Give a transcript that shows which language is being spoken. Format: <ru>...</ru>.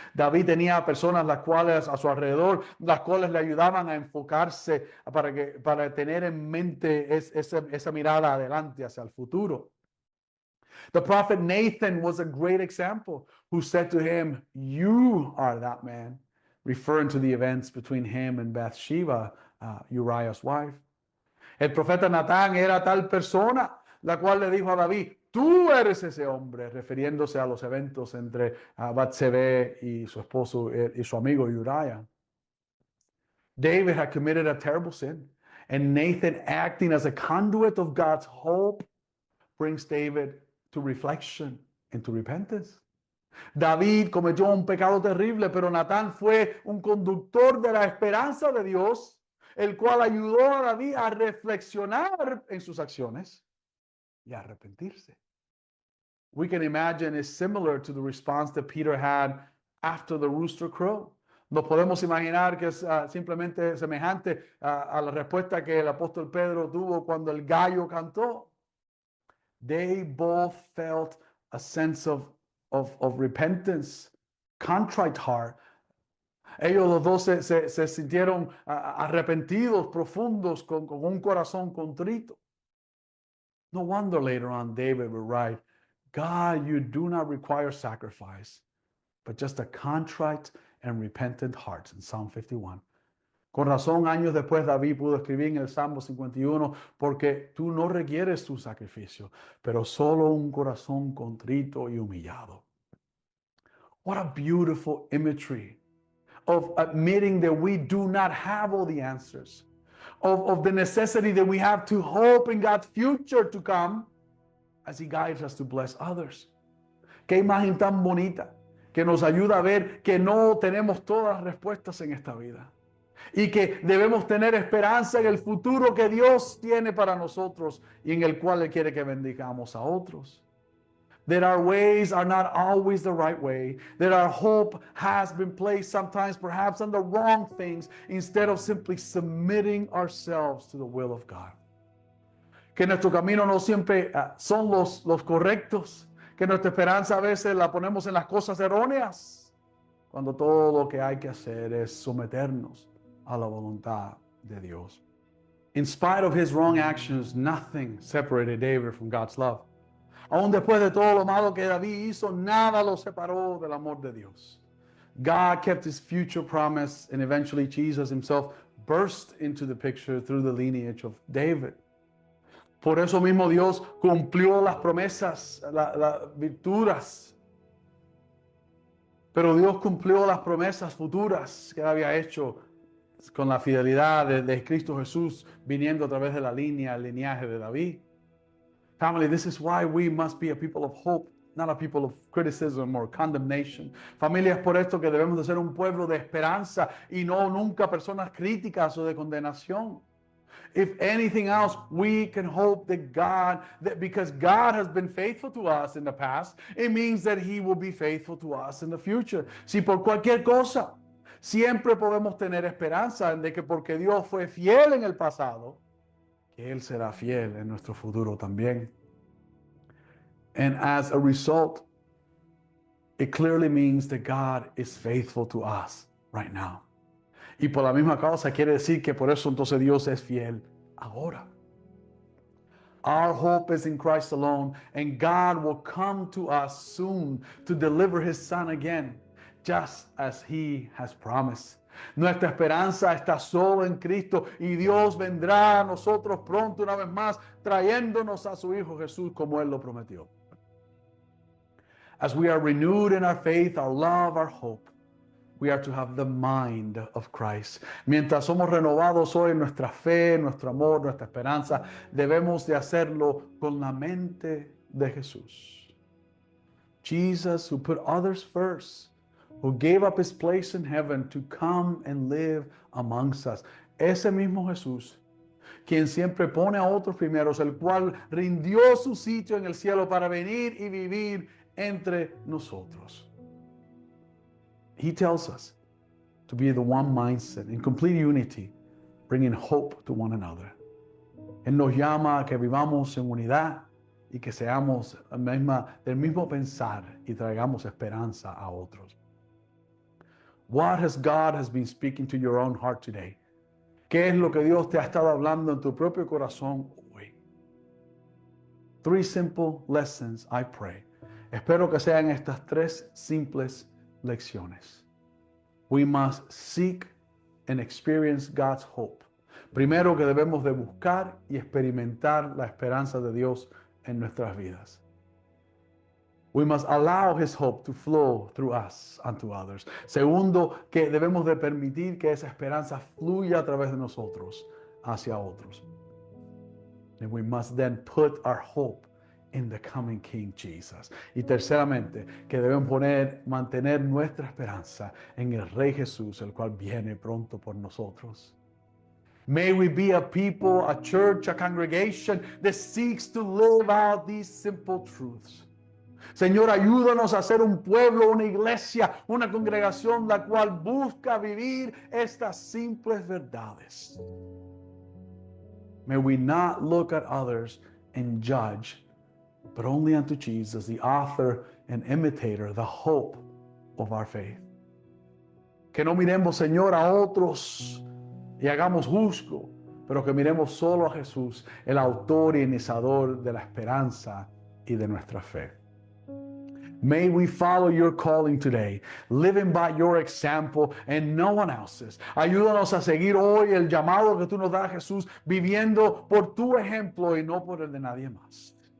<es>David tenía personas las cuales a su alrededor, las cuales le ayudaban a enfocarse para tener en mente esa mirada adelante hacia el futuro.</es> <en>The prophet Nathan was a great example who said to him, "You are that man," referring to the events between him and Bathsheba, Uriah's wife.</en> <es>El profeta Natán era tal persona la cual le dijo a David, tú eres ese hombre, refiriéndose a los eventos entre Batsebé y su esposo y su amigo Uriah.</es> <en>David had committed a terrible sin, and Nathan, acting as a conduit of God's hope, brings David to reflection and to repentance.</en> <es>David cometió un pecado terrible, pero Natán fue un conductor de la esperanza de Dios, el cual ayudó a David a reflexionar en sus acciones y a arrepentirse.</es> <en>we can imagine is similar to the response that Peter had after the rooster crowed.</en> <es>Nos podemos imaginar que es simplemente semejante a la respuesta que el apóstol Pedro tuvo cuando el gallo cantó.</es> <en>They both felt a sense of repentance, contrite heart.</en> <es>Ellos los dos se sintieron arrepentidos, profundos, con un corazón contrito.</es> <en>No wonder later on David would write, God, you do not require sacrifice, but just a contrite and repentant heart, in Psalm 51.</en> <es>Con razón, años después, David pudo escribir en el Salmo 51, porque tú no requieres tu sacrificio, pero solo un corazón contrito y humillado.</es> <en>What a beautiful imagery of admitting that we do not have all the answers, of the necessity that we have to hope in God's future to come as He guides us to bless others.</en> <es>Qué imagen tan bonita que nos ayuda a ver que no tenemos todas las respuestas en esta vida y que debemos tener esperanza en el futuro que Dios tiene para nosotros y en el cual Él quiere que bendicamos a otros.</es> <en>That our ways are not always the right way, that our hope has been placed sometimes perhaps on the wrong things instead of simply submitting ourselves to the will of God.</en> <es>Que nuestro camino no siempre son los correctos, que nuestra esperanza a veces la ponemos en las cosas erróneas, cuando todo lo que hay que hacer es someternos a la voluntad de Dios.</es> <en>In spite of his wrong actions, nothing separated David from God's love.</en> <es>Aún después de todo lo malo que David hizo, nada lo separó del amor de Dios.</es> <en>God kept his future promise, and eventually Jesus himself burst into the picture through the lineage of David.</en> <es>Por eso mismo Dios cumplió las promesas, las virtudes. Pero Dios cumplió las promesas futuras que había hecho con la fidelidad de Cristo Jesús viniendo a través de el linaje de David.</es> <en>Family, this is why we must be a people of hope, not a people of criticism or condemnation.</en> <es>Familia, es por esto que debemos de ser un pueblo de esperanza y no nunca personas críticas o de condenación.</es> <en>If anything else, we can hope that because God has been faithful to us in the past, it means that He will be faithful to us in the future.</en> <es>Si por cualquier cosa, siempre podemos tener esperanza de que porque Dios fue fiel en el pasado, que Él será fiel en nuestro futuro también.</es> <en>And as a result, it clearly means that God is faithful to us right now.</en> <es>Y por la misma causa quiere decir que por eso entonces Dios es fiel ahora.</es> <en>Our hope is in Christ alone, and God will come to us soon to deliver His Son again, just as He has promised.</en> <es>Nuestra esperanza está solo en Cristo y Dios vendrá a nosotros pronto una vez más trayéndonos a su Hijo Jesús como Él lo prometió.</es> <en>As we are renewed in our faith, our love, our hope, we are to have the mind of Christ.</en> <es>Mientras somos renovados hoy en nuestra fe, nuestro amor, nuestra esperanza, debemos de hacerlo con la mente de Jesús.</es> <en>Jesus, who put others first, who gave up his place in heaven to come and live amongst us.</en> <es>Ese mismo Jesús, quien siempre pone a otros primeros, el cual rindió su sitio en el cielo para venir y vivir entre nosotros.</es> <en>He tells us to be the one mindset in complete unity, bringing hope to one another.</en> <es>Él nos llama a que vivamos en unidad y que seamos del mismo pensar y traigamos esperanza a otros.</es> <en>What has God been speaking to your own heart today?</en> <es>¿Qué es lo que Dios te ha estado hablando en tu propio corazón hoy?</es> <en>3 simple lessons, I pray.</en> <es>Espero que sean estas 3 simples lecciones.</es> <en>We must seek and experience God's hope.</en> <es>Primero, que debemos de buscar y experimentar la esperanza de Dios en nuestras vidas.</es> <en>We must allow His hope to flow through us unto others.</en> <es>Segundo, que debemos de permitir que esa esperanza fluya a través de nosotros hacia otros.</es> <en>And we must then put our hope in the coming King Jesus.</en> <es>Y terceramente, que debemos mantener nuestra esperanza en el Rey Jesús, el cual viene pronto por nosotros.</es> <en>May we be a people, a church, a congregation that seeks to live out these simple truths.</en> <es>Señor, ayúdanos a ser un pueblo, una iglesia, una congregación la cual busca vivir estas simples verdades.</es> <en>May we not look at others and judge, but only unto Jesus, the author and imitator, the hope of our faith.</en> <es>Que no miremos, Señor, a otros y hagamos juzgo, pero que miremos solo a Jesús, el autor y iniciador de la esperanza y de nuestra fe.</es> <en>May we follow your calling today, living by your example and no one else's.</en> <es>Ayúdanos a seguir hoy el llamado que tú nos das, Jesús, viviendo por tu ejemplo y no por el de nadie más.</es>